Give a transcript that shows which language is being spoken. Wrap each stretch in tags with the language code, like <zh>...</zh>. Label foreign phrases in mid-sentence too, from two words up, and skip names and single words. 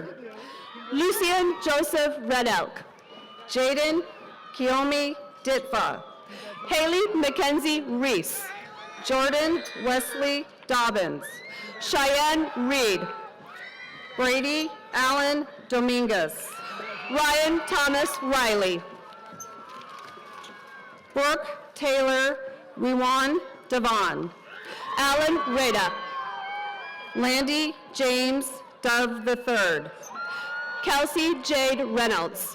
<en>Lucian Joseph Red Elk. Jaden Kiyomi Ditfa. Haley Mackenzie Reese. Jordan Wesley Dobbins. Cheyenne Reed. Brady Allen Dominguez. Ryan Thomas Riley. Brooke Taylor Rewan Devon. Alan Reda. Landy James Dove III. Kelsey Jade Reynolds.</en>